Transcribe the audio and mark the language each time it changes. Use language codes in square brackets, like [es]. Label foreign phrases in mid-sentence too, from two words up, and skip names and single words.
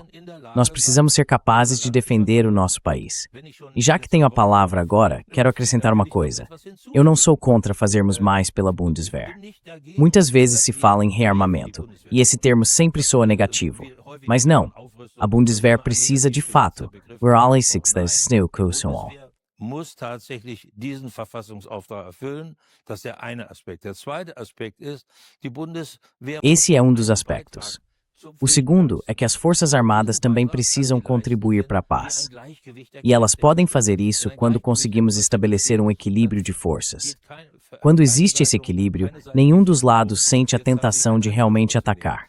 [pt] Nós precisamos ser capazes de defender o nosso país. E já que tenho a palavra agora, quero acrescentar uma coisa. Eu não sou contra fazermos mais pela Bundeswehr. Muitas vezes se fala em rearmamento, e esse termo sempre soa negativo. Mas não. A Bundeswehr precisa de fato. We're alle six das [de] muss tatsächlich diesen Verfassungsauftrag erfüllen. Das ist der eine Aspekt. Der zweite Aspekt ist, die Bundeswehr. [pt] Esse é um dos aspectos. O segundo é que as Forças Armadas também precisam contribuir para a paz. E elas podem fazer isso quando conseguimos estabelecer um equilíbrio de forças. Quando existe esse equilíbrio, nenhum dos lados sente a tentação de realmente atacar.